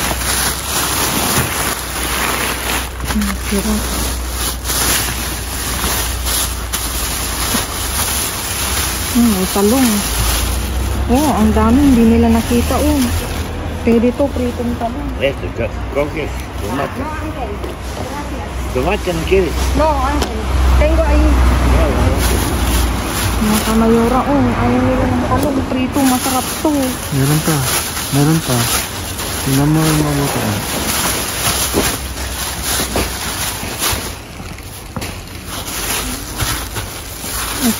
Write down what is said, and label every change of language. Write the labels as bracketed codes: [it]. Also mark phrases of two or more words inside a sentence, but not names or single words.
[tl] Sira. May talong. Ang dami. Hindi nila nakita. Pwede to. Pritong talong. [es] ¿Con qué? Tomate. No, Uncle. ¿Tomate no quieres? No, Uncle. Tengo ahí. [tl] Mga kamayora. Ayaw nila ng talong. Prito. Masarap to. Meron pa. Tingnan mo yung mabuti. Ito.